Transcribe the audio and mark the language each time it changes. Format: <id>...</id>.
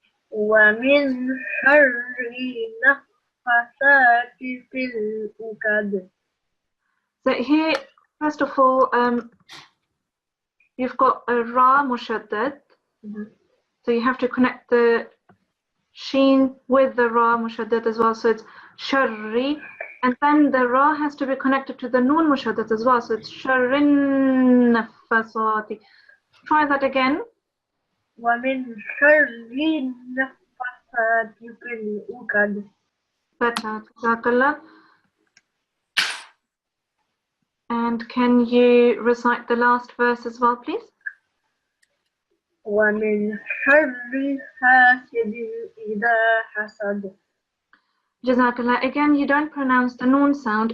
<ar>ومن شر النفاثات في العقد.</ar> <en>So here, first of all, you've got a ra mushaddad. So you have to connect the sheen with the ra mushaddad as well. So it's sharri. And then the ra has to be connected to the noon mushaddad as well. So it's sharrin nafasati. Try that again.</en> <ar>ومن شر النفاثات في العقد.</ar> <en>Better. Jazakallah. And can you recite the last verse as well, please?</en> <ar>ومن شر حاسد إذا حسد.</ar> <en>Jazakallah. Again, you don't pronounce the noon sound.</en>